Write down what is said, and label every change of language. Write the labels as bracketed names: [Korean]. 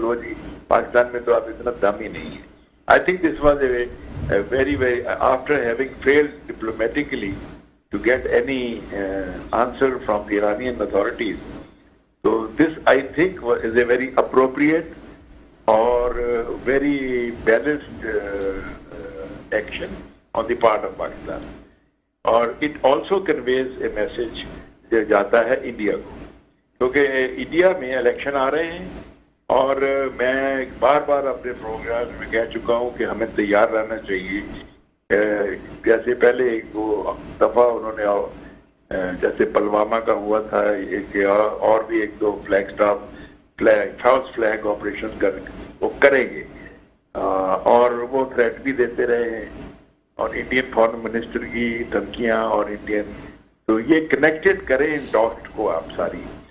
[Hindi] लो जी पाकिस्तान में तो आप इतना दम ही नहीं है। [English] I think this was a very after having failed diplomatically to get any answer from the Iranian authorities. So this I think is a very appropriate or very balanced action on the part of Pakistan. [Hindi] और [English] it also conveys a message [Hindi] जो जाता है India को, क्योंकि India में election आ रहे हैं और मैं बार बार अपने प्रोग्राम में कह चुका हूं कि हमें तैयार रहना चाहिए। जैसे पहले एक दो दफा उन्होंने जैसे पुलवामा का हुआ था, एक और भी एक दो फॉल्स फ्लैग ऑपरेशन वो करेंगे और वो थ्रेट भी देते रहे हैं, और इंडियन फॉरेन मिनिस्टर की धमकियां और इंडियन, तो ये कनेक्टेड करें इन डॉट को आप सारी।